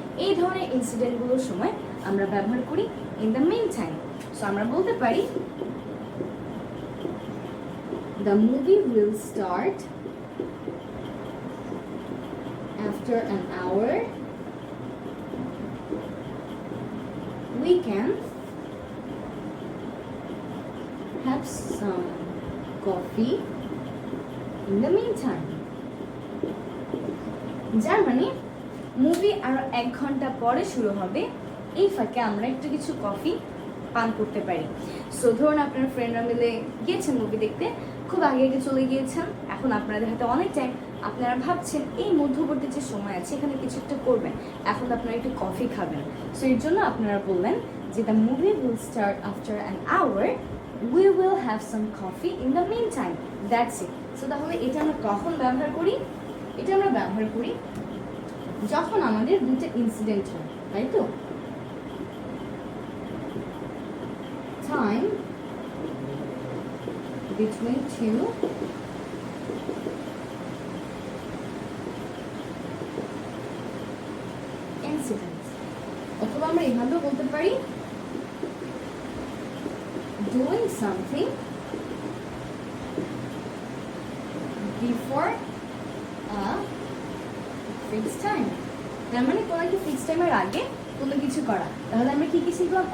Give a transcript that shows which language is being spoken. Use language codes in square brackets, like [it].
[bn] এই ধরনের ইনসিডেন্টগুলোর সময় আমরা ব্যবহার করি in the main time. [en] so [bn] আমরা বলতে পারি [en] The movie will start after an hour। We can have some coffee in the meantime। [bn] যার মানে মুভি আরো 1 ঘন্টা পরে শুরু হবে, এই ফাঁকে আমরা একটু কিছু কফি পান করতে পারি। সো ধরুন আপনার ফ্রেন্ডরা মিলে গিয়েছেন মুভি দেখতে, খুব আগে আগে চলে গিয়েছেন, এখন আপনাদের হাতে অনেক টাইম, আপনারা ভাবছেন এই মধ্যবর্তী যে সময় আছে এখানে কিছু একটা করবেন, এখন আপনারা একটু কফি খাবেন। [en] so [bn] এর জন্য আপনারা বললেন যে [en] The movie will start after an hour, we will have some coffee in the main time. That's it. [bn] So তাহলে এটা আমরা কখন ব্যবহার করি? এটা আমরা ব্যবহার করি যখন আমাদের দুটো ইনসিডেন্ট হয়, তাই তো? [en] Time between two incidents। [bn] অথবা আমরা এভাবেও বলতে পারি [en] doing something before a [bn] fixed time, তার মানে কোনো একটা ফিক্সড টাইমের আগে কোনো কিছু করা। তাহলে আমরা কি কি শিখলাম?